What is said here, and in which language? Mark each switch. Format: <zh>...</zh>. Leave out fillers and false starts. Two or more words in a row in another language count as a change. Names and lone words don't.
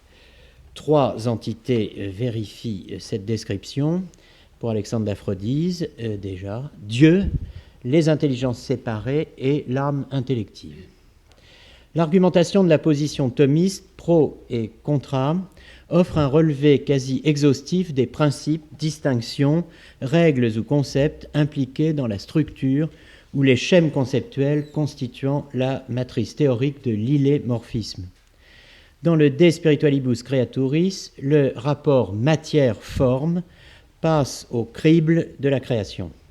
<fr>Trois entités vérifient cette description. Pour Alexandre d'Aphrodise, déjà, Dieu, les intelligences séparées et l'âme intellective. L'argumentation de la position thomiste,</fr> <la>pro et contra,</la> <fr>offre un relevé quasi exhaustif des principes, distinctions, règles ou concepts impliqués dans la structure ou les schèmes conceptuels constituant la matrice théorique de l'illémorphisme. Dans le De Spiritualibus Creaturis, le rapport matière-forme passe au crible de la création.</fr>